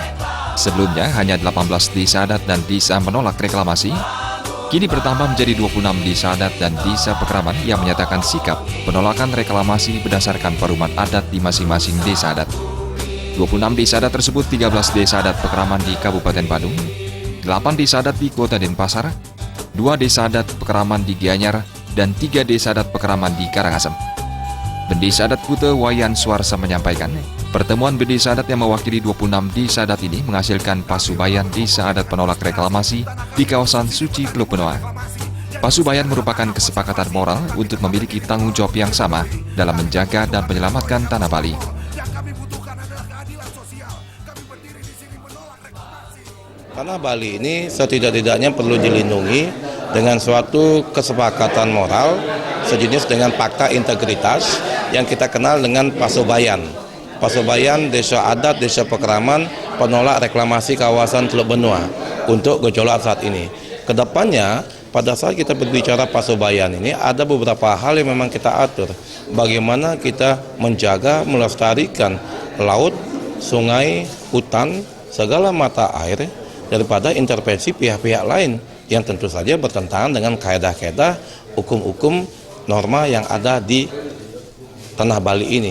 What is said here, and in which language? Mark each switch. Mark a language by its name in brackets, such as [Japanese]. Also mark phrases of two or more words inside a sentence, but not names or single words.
[Indonesian] Sebelumnya hanya 18 desa adat dan desa menolak reklamasi, kini bertambah menjadi 26 desa adat dan desa pekeraman yang menyatakan sikap penolakan reklamasi berdasarkan perumahan adat di masing-masing desa adat. 26 desa adat tersebut 13 desa adat pekeraman di Kabupaten Badung, 8 desa adat di Kota Denpasar, 2 desa adat pekeraman di Gianyar, dan 3 desa adat pekeraman di Karangasem. Bendesa adat Kute Wayan Suarsa menyampaikan, pertemuan bendesa adat yang mewakili 26 desa adat ini menghasilkan pasubayan desa adat penolak reklamasi di kawasan suci Teluk Benua. Pasubayan merupakan kesepakatan moral untuk memiliki tanggung jawab yang sama dalam menjaga dan menyelamatkan tanah Bali. Tanah Bali ini setidak-tidaknya perlu dilindungi dengan suatu kesepakatan moral sejenis dengan fakta integritas yang kita kenal dengan Pasubayan. Pasubayan desa adat, desa pekeraman penolak reklamasi kawasan Teluk Benua untuk gejolak saat ini. Kedepannya, pada saat kita berbicara Pasubayan ini ada beberapa hal yang memang kita atur. Bagaimana kita menjaga, melestarikan laut, sungai, hutan, segala mata air daripada intervensi pihak-pihak lain yang tentu saja bertentangan dengan kaedah-kaedah hukum-hukum norma yang ada di tanah Bali ini.